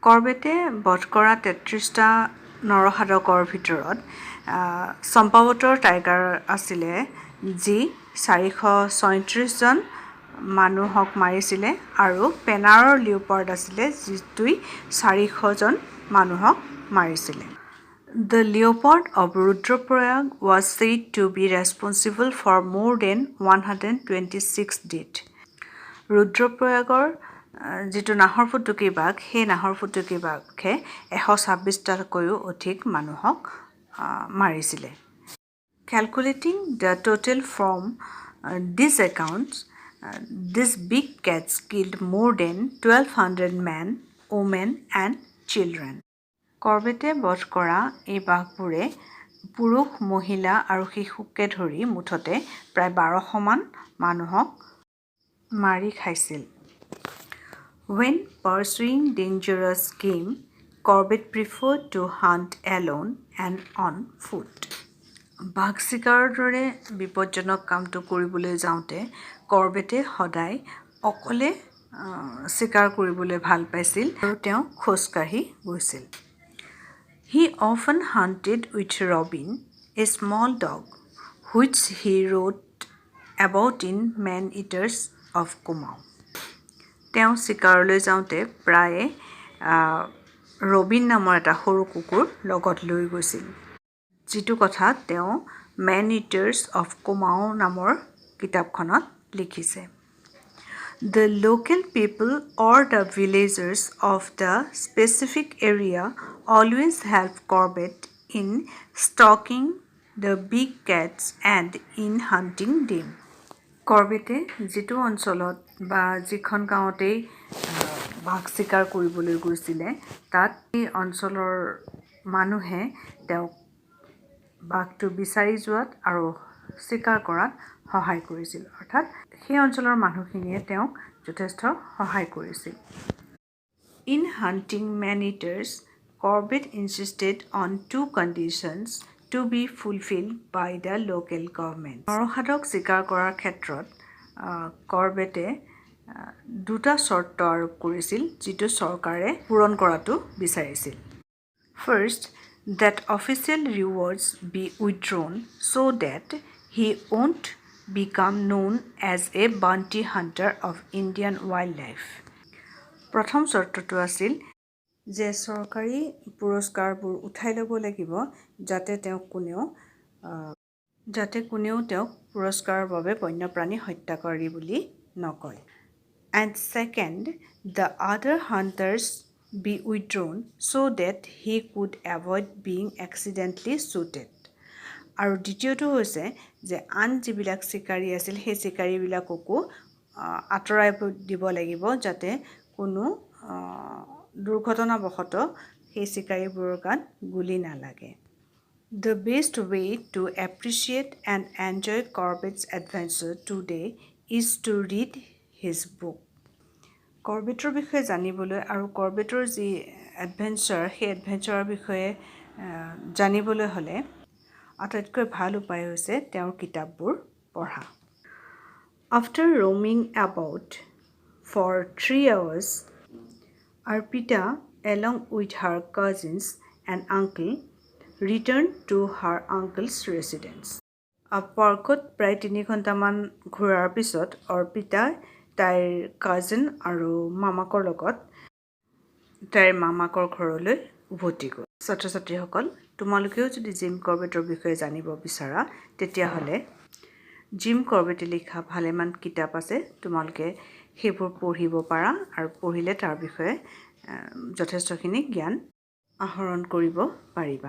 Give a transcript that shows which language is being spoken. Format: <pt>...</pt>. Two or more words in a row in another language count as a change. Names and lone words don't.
<as>কৰ্বেটে বধ কৰা 33টা নৰসাধকৰ ভিতৰত চম্পাৱতৰ টাইগাৰ আছিলে যি 436জন মানুহক মাৰিছিলে আৰু পেনাৰৰ লিওপাৰ্ড আছিলে যিটোই 400জন মানুহক মাৰিছিলে।</as> <en>The leopard of Rudraprayag was said to be responsible for more than 126 deaths.</en> <as>ৰুদ্ৰপ্ৰয়াগৰ যিটো নাহৰ ফুটুকী বাঘ সেই নাহৰ ফুটুকী বাঘে 126টাতকৈও অধিক মানুহক মাৰিছিলে।</as> <en>Calculating the total from these accounts, these big cats killed more than 1200 men, women and children.</en> <as>কৰ্বেটে বধ কৰা এই বাঘবোৰে পুৰুষ, মহিলা আৰু শিশুকে ধৰি মুঠতে প্ৰায় 1200মান মানুহক মাৰি খাইছিল।</as> <en>When pursuing dangerous game, corbett preferred to hunt alone and on foot.</en> <as>বাঘ চিকাৰৰ দৰে বিপজ্জনক কামটো কৰিবলৈ যাওঁতে কৰ্বেটে সদায় অকলে চিকাৰ কৰিবলৈ ভাল পাইছিল আৰু তেওঁ খোজকাঢ়ি গৈছিল।</as> <en>He often hunted with Robin, a small dog, which he rode about in man-eaters of Kumaon.</en> <as>তেওঁ চিকাৰলৈ যাওঁতে প্ৰায়ে ৰবিন নামৰ এটা সৰু কুকুৰ লগত লৈ গৈছিল যিটো কথা তেওঁ মেন ইটাৰ্ছ অফ কুমাও নামৰ কিতাপখনত লিখিছে।</as> <en>The local people or the villagers of the specific area always help Corbett in stalking the big cats and in hunting them.</en> <as>কৰ্বেটে যিটো অঞ্চলত বা যিখন গাঁৱতেই বাঘ চিকাৰ কৰিবলৈ গৈছিলে তাত এই অঞ্চলৰ মানুহে তেওঁক বাঘটো বিচাৰি যোৱাত আৰু চিকাৰ কৰাত সহায় কৰিছিল। অৰ্থাৎ সেই অঞ্চলৰ মানুহখিনিয়ে তেওঁক যথেষ্ট সহায় কৰিছিল।</as> <en>In hunting man-eaters, Corbett insisted on 2 conditions to be fulfilled by the local government.</en> <as>নৰসাধক চিকাৰ কৰাৰ ক্ষেত্ৰত কৰ্বেটে 2টা চৰ্ত আৰোপ কৰিছিল যিটো চৰকাৰে পূৰণ কৰাটো বিচাৰিছিল।</as> <en>First, that official rewards be withdrawn so that he won't become known as a bounty hunter of Indian wildlife.</en> <as>প্ৰথম চৰ্তটো আছিল যে চৰকাৰী পুৰস্কাৰবোৰ উঠাই ল'ব লাগিব যাতে কোনেও তেওঁক পুৰস্কাৰৰ বাবে বন্যপ্ৰাণী হত্যাকাৰী বুলি নকয়।</as> <en>And second, the other hunters be withdrawn so that he could avoid being accidentally shooted.</en> <as>আৰু দ্বিতীয়টো হৈছে যে আন যিবিলাক চিকাৰী আছিল সেই চিকাৰীবিলাককো আঁতৰাই দিব লাগিব যাতে কোনো দুৰ্ঘটনাবশতঃ সেই চিকাৰীবোৰৰ গাত গুলি নালাগে।</as> <en>The best way to appreciate and enjoy Corbett's adventure today is to read his book.</en> <as>কৰ্বেটৰ বিষয়ে জানিবলৈ আৰু কৰ্বেটৰ যি এডভেঞ্চাৰ সেই এডভেঞ্চাৰৰ বিষয়ে জানিবলৈ হ'লে আটাইতকৈ ভাল উপায় হৈছে তেওঁৰ কিতাপবোৰ পঢ়া।</as> <en>After roaming about for 3 hours, Arpita, along with her cousins and uncle, returned to her uncle's residence.</en> <as>পাৰ্কত প্ৰায় 3 ঘণ্টামান ঘূৰাৰ পিছত অৰ্পিতা তাইৰ কাজিন আৰু মামাকৰ লগত তাইৰ মামাকৰ ঘৰলৈ উভতি গ'ল। ছাত্ৰ ছাত্ৰীসকল, তোমালোকেও যদি জিম কৰ্বেটৰ বিষয়ে জানিব বিচাৰা তেতিয়াহ'লে জিম কৰ্বেটে লিখা ভালেমান কিতাপ আছে, তোমালোকে সেইবোৰ পঢ়িব পাৰা আৰু পঢ়িলে তাৰ বিষয়ে যথেষ্টখিনি জ্ঞান আহৰণ কৰিব পাৰিবা।</as>